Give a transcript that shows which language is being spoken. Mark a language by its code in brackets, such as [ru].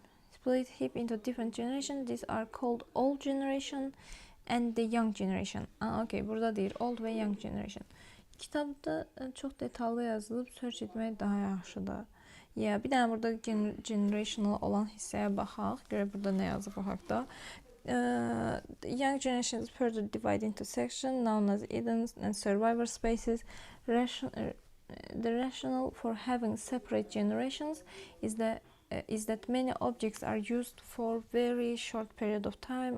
[en] Split heap into different generations. These are called old generation and the young generation. [az] Okay, burada deyir old və young generation. Kitabda çox detallı yazılıb, search etmək daha yaxşıdır. Bir dənə burada generational olan hissəyə baxaq. Görə burada nə yazıb o haqda. [en] Young generation is further divided into sections known as hidden and survivor spaces. The rationale for having separate generations is that many objects are used for very short period of time.